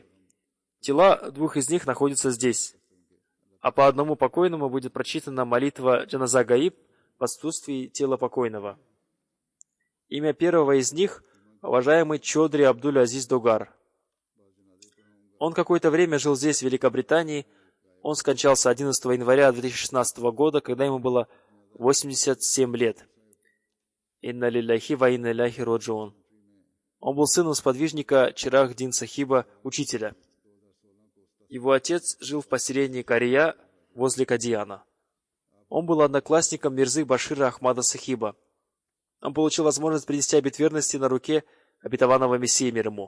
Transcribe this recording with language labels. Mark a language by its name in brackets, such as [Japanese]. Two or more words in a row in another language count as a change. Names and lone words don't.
[Russian] Тела двух из них находятся здесь, а по одному покойному будет прочитана молитва Джаназа Гаиб в отсутствии тела покойного. Имя первого из них – уважаемый Чодри Абдуль Азиз Догар. Он какое-то время жил здесь, в Великобритании. Он скончался 11 января 2016 года, когда ему было 87 лет. [Arabic] إنا لله وإنا إليه راجعون. [Russian] Он был сыном сподвижника Чирах-Дин Сахиба, учителя. Его отец жил в поселении Кария возле Кадияна. Он был одноклассником Мирзы Башира Ахмада Сахиба. Он получил возможность принести обет верности на руке обетованного Мессии мир ему.